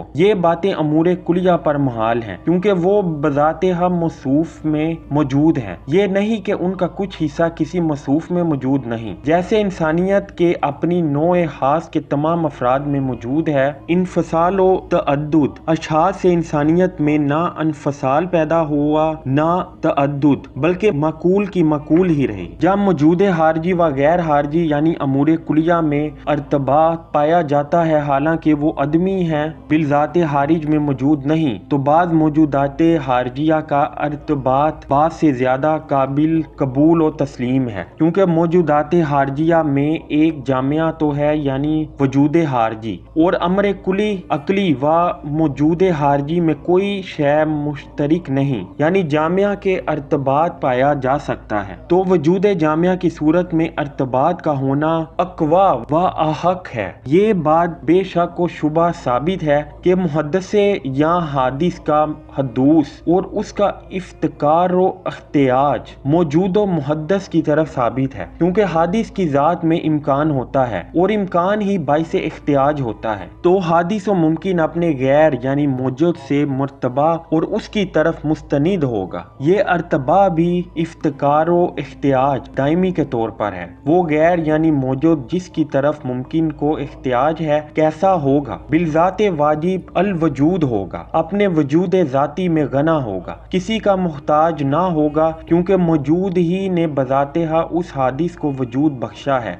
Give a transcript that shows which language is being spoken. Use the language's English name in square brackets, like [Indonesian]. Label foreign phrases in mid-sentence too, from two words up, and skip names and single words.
[Urdu] یہ باتیں امور کلیہ پر محال ہیں کیونکہ وہ بذات ہم موصوف میں موجود ہیں، یہ نہیں کہ ان کا کچھ حصہ کسی موصوف میں موجود نہیں۔ جیسے انسانیت کے اپنی نوع خاص کے تمام افراد میں موجود ہے، انفصال و تعدد اشخاص سے انسانیت میں نہ انفصال پیدا ہوا نہ تعدد، بلکہ معقول کی معقول ہی رہی۔ جب موجود خارجی و غیر خارجی یعنی امور کلیہ میں ارتباط پایا جاتا ہے حالانکہ وہ عدمی ہیں، بالذات خارج میں موجود نہیں، تو بعض موجودات خارجیہ کا ارتباط بعض سے زیادہ قابل قبول و تسلیم ہے، کیونکہ موجودات خارجیہ میں ایک جامعہ تو ہے یعنی وجود خارجی، اور امر کلی عقلی و موجود خارجی میں کوئی شے مشترک نہیں، یعنی جامعہ کے ارتباط پایا جا سکتا ہے، تو وجود جامعہ کی صورت میں ارتباط کا ہونا اقوا و احق ہے۔ یہ بات بے شک و شبہ ثابت ہے کہ محدث یا حادث کا حدوث اور اس کا افتقار و احتیاج موجود و محدث کی طرف ثابت ہے، کیونکہ حادث کی ذات میں امکان ہوتا ہے اور امکان ہی باعث احتیاج ہوتا ہے، تو حادث و ممکن اپنے غیر یعنی موجود سے مرتبہ اور اس کی طرف مستند ہوگا۔ یہ ارتباط بھی افتقار و احتیاج دائمی کے طور پر ہے۔ وہ غیر یعنی موجود جس کی طرف ممکن کو احتیاج ہے کیسا ہوگا؟ بالذات واجب الوجود ہوگا، اپنے وجود ذاتی میں غنا ہوگا، کسی کا محتاج نہ ہوگا، کیونکہ موجود ہی نے بذات اس حادث کو وجود بخشا ہے۔